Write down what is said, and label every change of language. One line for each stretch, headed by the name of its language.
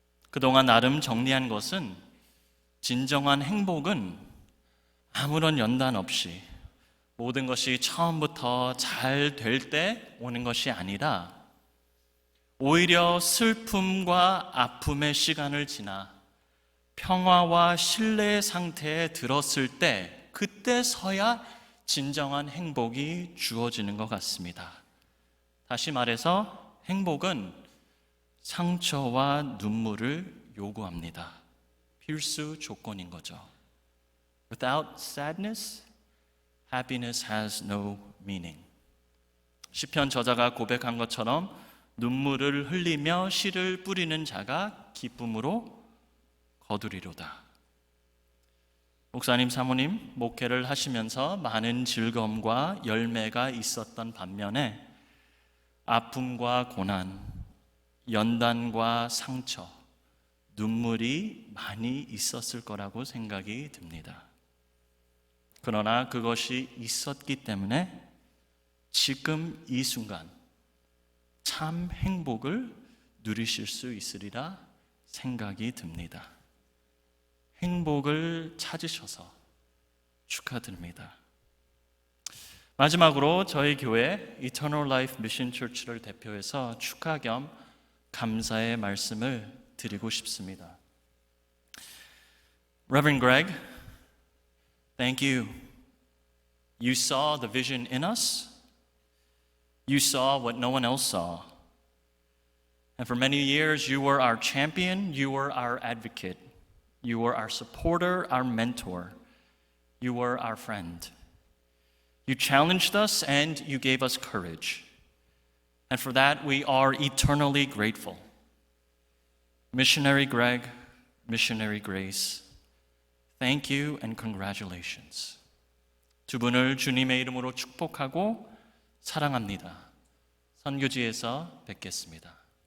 Korean: 그동안 나름 정리한 것은 진정한 행복은 아무런 연단 없이 모든 것이 처음부터 잘 될 때 오는 것이 아니라 오히려 슬픔과 아픔의 시간을 지나 평화와 신뢰의 상태에 들었을 때 그때서야 진정한 행복이 주어지는 것 같습니다. 다시 말해서 행복은 상처와 눈물을 요구합니다. 필수 조건인 거죠.
English: Without sadness, happiness has no meaning.
Korean: 시편 저자가 고백한 것처럼 눈물을 흘리며 씨를 뿌리는 자가 기쁨으로 거두리로다. 목사님, 사모님, 목회를 하시면서 많은 즐거움과 열매가 있었던 반면에 아픔과 고난, 연단과 상처, 눈물이 많이 있었을 거라고 생각이 듭니다. 그러나 그것이 있었기 때문에 지금 이 순간 참 행복을 누리실 수 있으리라 생각이 듭니다. 행복을 찾으셔서 축하드립니다. 마지막으로 저희 교회 Eternal Life Mission Church를 대표해서 축하 겸 감사의 말씀을 드리고 싶습니다.
English: Reverend Greg, thank you. You saw the vision in us. You saw what no one else saw. And for many years, you were our champion, you were our advocate. You were our supporter, our mentor. You were our friend. You challenged us and you gave us courage. And for that, we are eternally grateful. Missionary Greg, Missionary Grace, thank you and congratulations.
Korean: 두 분을 주님의 이름으로 축복하고 사랑합니다. 선교지에서 뵙겠습니다.